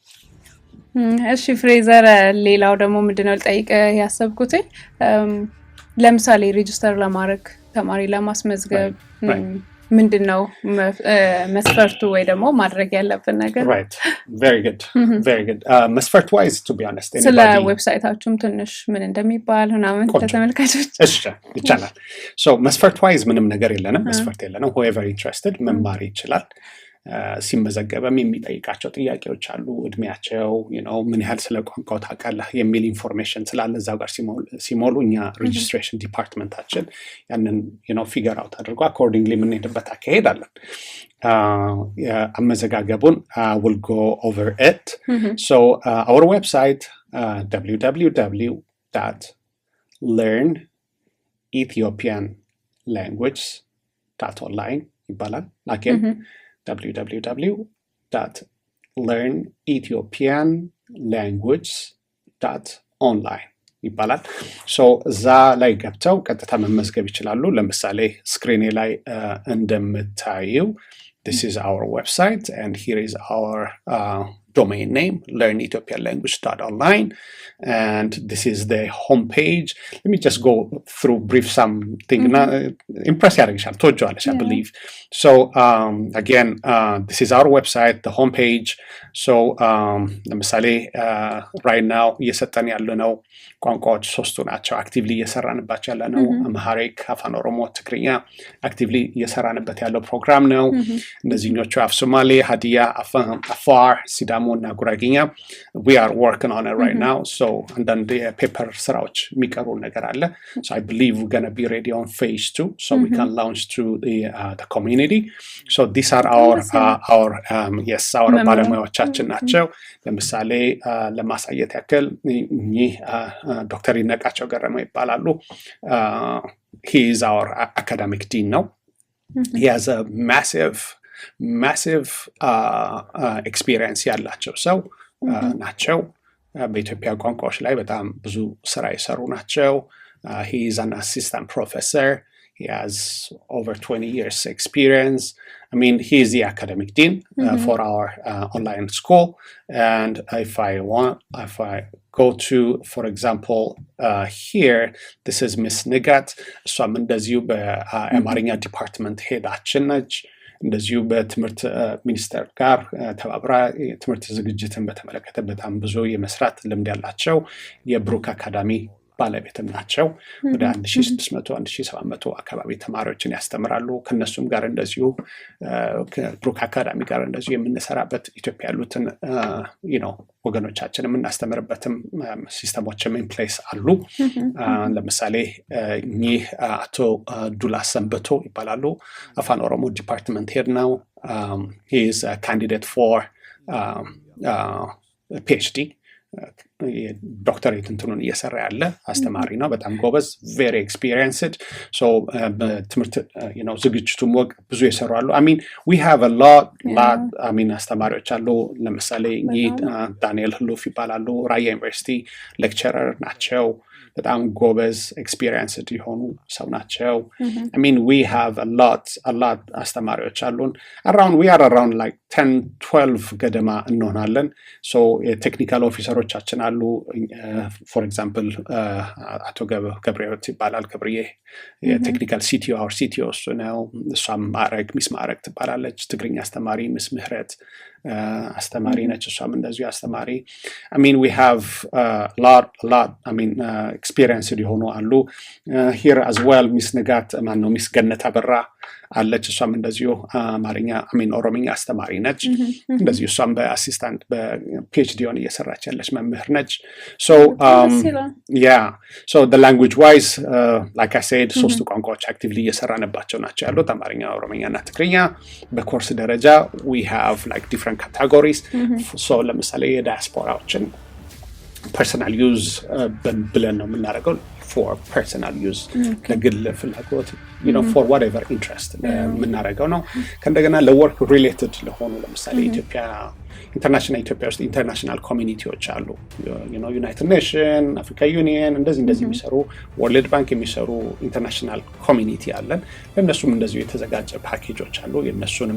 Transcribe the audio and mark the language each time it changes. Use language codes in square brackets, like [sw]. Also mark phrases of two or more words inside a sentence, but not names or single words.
[am] እሺ ፍሬዘር፣ ሌላው ደግሞ ምንድነው ልጠይቅ ያሰብኩት ለምሳሌ ሬጂስተር ለማድረግ ተማሪ ለማስመዝገብ ምንድነው መስፈርቱ ወይ ደግሞ ማድረግ ያለብን ነገር? [en] right very good መስፈርት wise to be honest [am] ስለ ዌብሳይታችሁም ትንሽ ምን እንደሚባል ምናምን ተመልካቾች እሺ ይቻላል። so መስፈርት wise ምንም ነገር የለንም፣ መስፈርት የለንም። [en] whoever interested [am] መማር ይችላል። ሲመዘገበም የሚጠይቃቸው ጥያቄዎች አሉ። እድሜያቸው ምን ያህል ስለ ቋንቋው ታውቃለህ የሚል ኢንፎርሜሽን ስላለ እዛው ጋር ሲሞሉ እኛ ሬጂስትሬሽን ዲፓርትመንታችን ያንን [en] figure out [am] አድርጎ አኮርዲንግሊ የምንሄድበት አካሄድ አለን። አመዘጋገቡን [en] will go over it. so our website www.learnethiopianlanguage.online ይባላል። again www.learnethiopianlanguage.online ይባላል። so [am] እዛ ላይ ገብተው ቀጥታ መመዝገብ ይችላሉ። ለምሳሌ ስክሪኔ ላይ እንደምታዩ [en] this is our website and here is our domain name, learnethiopianlanguage.online, and this is the homepage. Let me just go through brief something. [am] Impress ያደርግሻል ትወጂዋለሽ, [en] I believe. So again, this is our website, the homepage. [am] So ለምሳሌ [en] right now [am] እየሰጠን ያለነው ቋንቋዎች ሶስቱ ናቸው። አክቲቭሊ እየሰራንባቸው ያለነው አምሃሪክ፣ አፋን ኦሮሞ፣ ትግርኛ አክቲቭሊ እየሰራንበት ያለው ፕሮግራም ነው። እነዚህኞቹ አፍ ሶማሌ፣ ሀዲያ፣ አፋር፣ ሲዳሞ እና ጉራጌኛ [en] we are working on it right now. [am] So አንዳንድ የፔፐር ስራዎች የሚቀሩ ነገር አለ. [en] So I believe we're going to be ready on phase 2 so we can launch to the community. So these are our [am] ባለሙያዎቻችን ናቸው። ለምሳሌ ለማሳየት ያክል እኚህ ዶክተር ይነቃቸው ገረመው ይባላሉ። [en] He is our academic dean now. He has a massive experience [am] ያላቸው ሰው ናቸው። በኢትዮጵያ ቋንቋዎች ላይ በጣም ብዙ ስራ የሰሩ ናቸው። [en] He is an assistant professor. He has over 20 years experience. I mean, he is the academic dean for our online school. And if I go to, for example, here, this is Miss Nigat. So I'm [am] እንደዚሁ በአማርኛ ዲፓርትመንት ሄዳችን ነች። እንደዚሁ በትምህርት ሚኒስቴር ጋር ተባብራ ትምህርት ዝግጅትን በተመለከተ በጣም ብዙ የመስራት ልምድ ያላቸው የብሩክ አካዳሚ ባለቤትም ናቸው። ወደ 1600-1700 አካባቢ ተማሪዎችን ያስተምራሉ። ከነሱም ጋር እንደዚሁ ከብሩክ አካዳሚ ጋር እንደዚሁ የምንሰራበት ኢትዮጵያ ያሉትን ወገኖቻችን የምናስተምርበትም ሲስተሞችም [en] in place [am] አሉ። ለምሳሌ እኚህ አቶ ዱላ ሰንበቶ ይባላሉ። አፋን ኦሮሞ ዲፓርትመንት ሄድ ነው። [en] he is a candidate for PhD. [am] ዶክተሬት እንትኑን እየሰራ ያለ አስተማሪ ነው። በጣም ጎበዝ፣ [en] very experienced። [am] ሶ በትምህርት ዝግጅቱም ወቅት ብዙ የሰሩ አሉ። [en] I mean we have a lot I mean [am] አስተማሪዎች አሉ። ለምሳሌ ዳንኤል ህሉፍ ይባላሉ። ራያ ዩኒቨርሲቲ ሌክቸረር ናቸው። በጣም ጎበዝ ኤክስፒሪየንስድ የሆኑ ሰው ናቸው። [en] I mean we have a lot [am] አስተማሪዎች አሉን። [en] we are around like 10-12 [am] ገደማ እንሆናለን። ሶ የቴክኒካል ኦፊሰሮቻችን አሉ። [en] for example [am] አቶ ገብረህይወት ይባላል። ገብርዬ የቴክኒካል ሲቲኦ [en] our CTO [am] እሱ ነው። እሷም ሚስ ማዕረግ ትባላለች። ትግርኛ አስተማሪ ሚስ ምህረት አስተማሪ ነች። እሷም እንደዚሁ አስተማሪ። [en] I mean we have lot I mean experienced [am] የሆኑ አሉ። [en] here as well [am] ሚስ ንጋት ሚስ ገነት አበራ አለች። እሷም እንደዚሁ አማርኛ [en] I mean [am] ኦሮምኛ አስተማሪ ነች። እንደዚሁ እሷም በአሲስታንት በፒኤችዲ ሆነ እየሰራች ያለች መምህር ነች። so [en] so the language wise like I said [am] ሶስቱ ቋንቋዎች አክቲቭሊ እየሰራንባቸው ናቸው ያሉት አማርኛ፣ ኦሮምኛ እና ትግርኛ። በኮርስ ደረጃ [en] we have like different categories. [am] so ለምሳሌ የዳያስፖራዎችን [en] personal use [am] ብለን ነው የምናደርገው [en] for personal use [am] ለግል ፍላጎት [en] for whatever interest [am] የምናደርገው ነው። ከእንደገና [en] work related [am] ለሆኑ ለምሳሌ ኢትዮጵያ ውስጥ ኢንተርናሽናል ኮሚኒቲዎች አሉ። ዩናይትድ ኔሽን፣ አፍሪካ ዩኒየን እንደዚህ የሚሰሩ ወርልድ ባንክ የሚሰሩ [en] international community [am] አለን። ለእነሱም እንደዚሁ የተዘጋጀ ፓኬጆች አሉ። የእነሱንም